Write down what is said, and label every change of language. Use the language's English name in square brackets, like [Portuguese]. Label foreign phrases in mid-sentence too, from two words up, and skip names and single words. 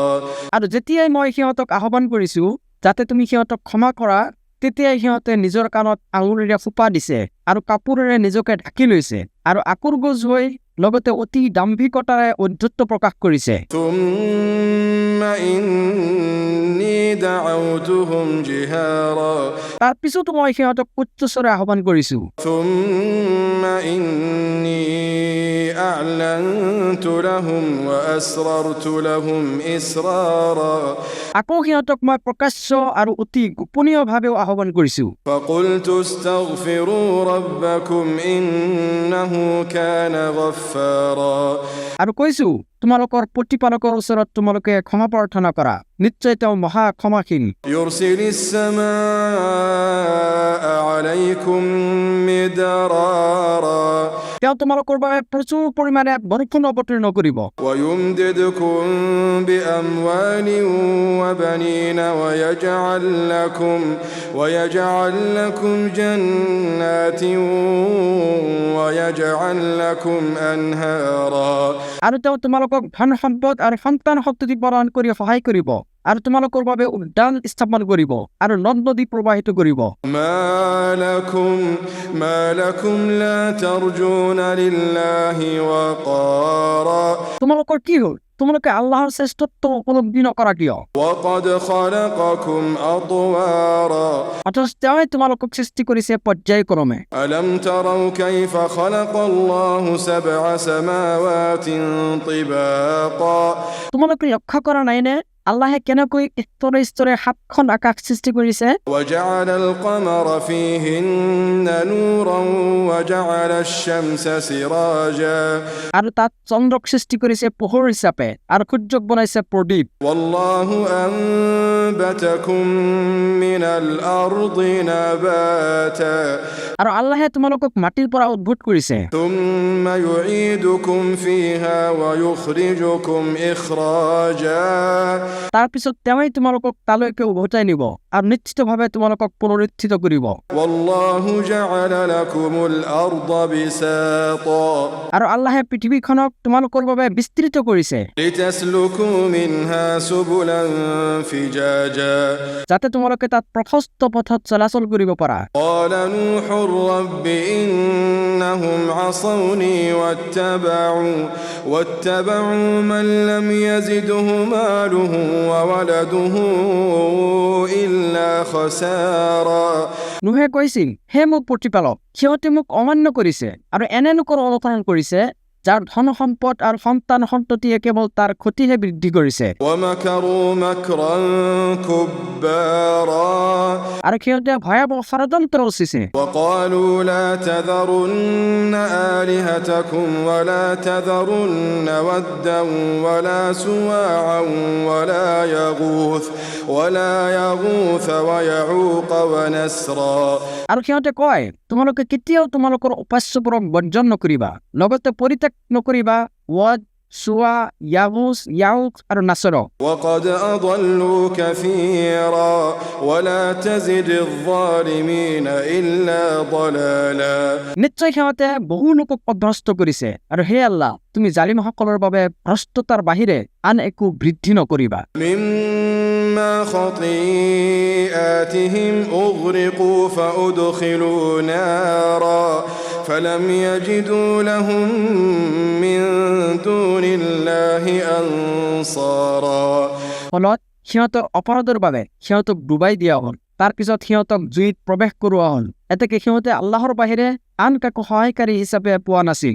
[Assamese] আৰু যেতিয়াই মই সিহঁতক আহ্বান কৰিছোঁ যাতে তুমি সিহঁতক ক্ষমা কৰা, তেতিয়াই সিহঁতে নিজৰ কাণত আঙুলিৰে সোপা দিছে আৰু কাপোৰেৰে নিজকে ঢাকি লৈছে আৰু আকুৰগোজ হৈ লগতে অতি দাম্ভিকতাৰে ঔদ্ধত্য প্ৰকাশ কৰিছে। [Arabic] ثم إني دعوتهم جهارا। [Assamese] তাৰ পিছতো মই সিহঁতক উচ্চস্বৰে আহ্বান কৰিছোঁ। [Arabic] ثم إني أعلنت لهم وأسررت لهم إسرارا। [Assamese] আকৌ সিহঁতক মই প্ৰকাশ্য আৰু অতি গোপনীয়ভাৱেও আহ্বান কৰিছোঁ। [Arabic] فقلت استغفروا ربكم إنه كان غفارا। [Assamese] আৰু কৈছোঁ, তোমালোকৰ প্ৰতিপালকৰ ওচৰত তোমালোকে ক্ষমা প্ৰাৰ্থনা কৰা, নিশ্চয় তেওঁ মহা ক্ষমাশীল। [Arabic] يرسل السماء عليكم مدرارا। [Assamese] তেওঁ তোমালোকৰ বাবে প্ৰচুৰ পৰিমাণে বৰষুণ অৱতীৰ্ণ কৰিব। [Arabic] ويمددكم بأموال وبنين ويجعل لكم جنات ويجعل لكم أنهارا। [Assamese] আৰু তেওঁ তোমালোকক ধন সম্পদ আৰু সন্তান সন্ততি প্ৰদান কৰি সহায় কৰিব আৰু তোমালোকৰ বাবে উদ্যান স্থাপন কৰিব আৰু নদ নদী প্ৰবাহিত কৰিব। [Arabic] ما لكم لا ترجون لله وقارا। [Assamese] তোমালোকৰ কি হ'ল? তোমালোকে আল্লাহৰ শ্ৰেষ্ঠত্ব উপলব্ধি নকৰা কিয়? [Arabic] وقد خلقكم أطوارا। [Assamese] অথচ তেওঁই তোমালোকক সৃষ্টি কৰিছে পৰ্যায়ক্ৰমে। [Arabic] ألم تروا كيف خلق الله 7 سماوات طباقا। [Assamese] তোমালোকে লক্ষ্য কৰা নাইনে আল্লাহে কেনেকৈ স্তৰে স্তৰে 7খন আকাশ সৃষ্টি কৰিছে? [Arabic] وجعل القمر فيهن نورا وجعل الشمس سراجا। [Assamese] আৰু তাত চন্দ্ৰক সৃষ্টি কৰিছে পোহৰ হিচাপে আৰু সূৰ্যক বনাইছে প্ৰদীপ। [Arabic] والله أنبتكم من الأرض نباتا। [Assamese] আৰু আল্লাহে তোমালোকক মাটিৰ পৰা উদ্ভূত কৰিছে। [Arabic] ثم يعيدكم فيها ويخرجكم إخراجا। [Assamese] তাৰ পিছত তেওঁই তোমালোকক তালৈকে উভতাই নিব আৰু নিশ্চিতভাৱে তোমালোকক পুনৰুত্থিত কৰিব। [Arabic] والله جعل لكم الأرض بساطا। [Assamese] আৰু আল্লাহে পৃথিৱীখনক তোমালোকৰ বাবে বিস্তৃত কৰিছে [Arabic] لتسلكوا منها سبلا فجاجا। [Assamese] যাতে তোমালোকে তাত প্ৰশস্ত পথত চলাচল কৰিব পাৰা। [Arabic] قال نوح رب إنهم عصوني واتبعوا من لم يزده ماله وولده إلا خسارا [Assamese] নুহে কৈছিল, হে মোৰ প্ৰতিপালক, সিহঁতে মোক অমান্য কৰিছে আৰু এনে লোকৰ অনুসৰণ কৰিছে যাৰ ধন সম্পদ আৰু সন্তান সন্ততিয়ে কেৱল তাৰ ক্ষতিহে বৃদ্ধি কৰিছে। [Arabic] ومكروا مكرا كبارا [Assamese] আৰু সিহঁতে ভয়াৱহ ষড়যন্ত্ৰ ৰচিছে। [Arabic] وقالوا لا تذرن آلهتكم ولا تذرن ودا ولا سواعا ولا يغوث ويعوق ونسرا [Assamese] আৰু সিহঁতে কয়, তোমালোকে কেতিয়াও তোমালোকৰ উপাস্যবোৰক বৰ্জন নকৰিবা, লগতে পৰিত্যাগ নকৰিবা ৱদ, চুৱা, ইয়াউক আৰু নাছৰক। [Arabic] وقد أضلوا كثيرا ولا تزد الظالمين إلا ضلالا [Assamese] নিশ্চয় সিহঁতে বহু লোকক পথভ্ৰষ্ট কৰিছে, আৰু হে আল্লাহ, তুমি জালিমসকলৰ বাবে ভ্ৰষ্টতাৰ বাহিৰে আন একো বৃদ্ধি নকৰিবা। [Arabic] مما خطيئاتهم أغرقوا فأدخلوا نارا فلم يجدوا لهم من دون الله أنصارا [Assamese] ফলত সিহঁতৰ অপৰাধৰ বাবে সিহঁতক ডুবাই দিয়া হ'ল, তাৰ পিছত সিহঁতক জুইত প্ৰৱেশ কৰোৱা হ'ল, এতেকে সিহঁতে আল্লাহৰ বাহিৰে আন কাকো সহায়কাৰী হিচাপে পোৱা নাছিল।